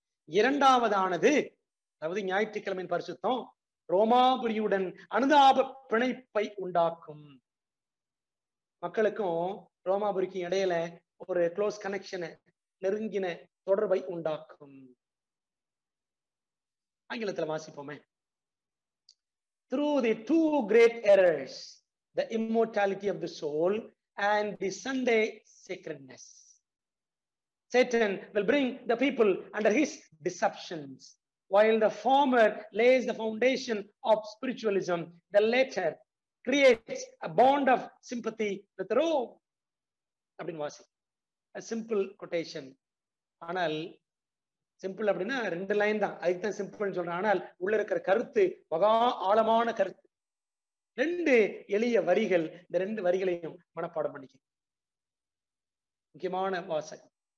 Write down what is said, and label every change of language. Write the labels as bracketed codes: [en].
[ta] இரண்டாவதானது, அதாவது ஞாயிற்றுக்கிழமையின் பரிசுத்தம் ரோமாபுரியுடன் அனுதாப பிணைப்பை உண்டாக்கும். மக்களுக்கும் ரோமாபுரிக்கும் இடையில ஒரு [en] close கனெக்ஷனை, [ta] நெருங்கின தொடர்பை உண்டாக்கும். ஆங்கிலத்தில் வாசிப்போமே. [en] Through the two great errors, the immortality of the soul and the Sunday sacredness, Satan will bring the people under his deceptions. While the former lays the foundation of spiritualism, the latter creates a bond of sympathy with Rome. [ta] அப்படின்னு வாசி. [en] A simple quotation. [ta] ஆனால் simple அப்படின்னா 2 line தான், அதுக்கு தான் சிம்பிள்னு சொல்றேன். ஆனால் உள்ள இருக்கிற கருத்து மகா ஆழமான கருத்து. 2 எளிய வரிகள், இந்த 2 வரிகளையும் மனப்பாடம் பண்ணிக்க. முக்கியமான வாசகம்.